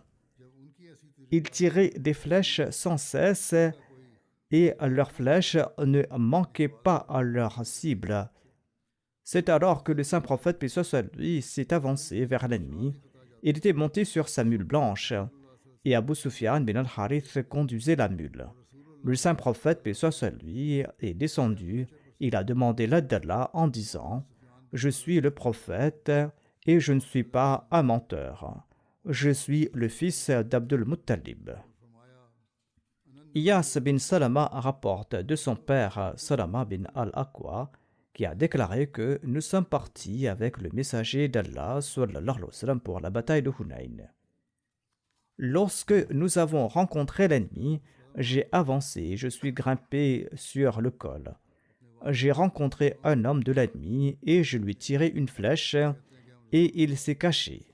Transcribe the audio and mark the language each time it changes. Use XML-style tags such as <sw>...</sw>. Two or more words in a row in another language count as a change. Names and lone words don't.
<fr>Ils tiraient des flèches sans cesse et leurs flèches ne manquaient pas à leur cible. C'est alors que le saint prophète, paix soit sur lui, s'est avancé vers l'ennemi. Il était monté sur sa mule blanche et Abu Sufyan bin al-Harith conduisait la mule. Le saint prophète, paix soit sur lui, est descendu. Il a demandé l'aide d'Allah en disant « Je suis le prophète et je ne suis pas un menteur. Je suis le fils d'Abdul Muttalib. » Iyas bin Salama rapporte de son père Salama bin al-Aqwa qui a déclaré que nous sommes partis avec le messager d'Allah</fr> <ar>صلى الله عليه وسلم</ar> <fr>pour la bataille de Hunayn. Lorsque nous avons rencontré l'ennemi, j'ai avancé, je suis grimpé sur le col. J'ai rencontré un homme de l'ennemi et je lui ai tiré une flèche et il s'est caché.</fr>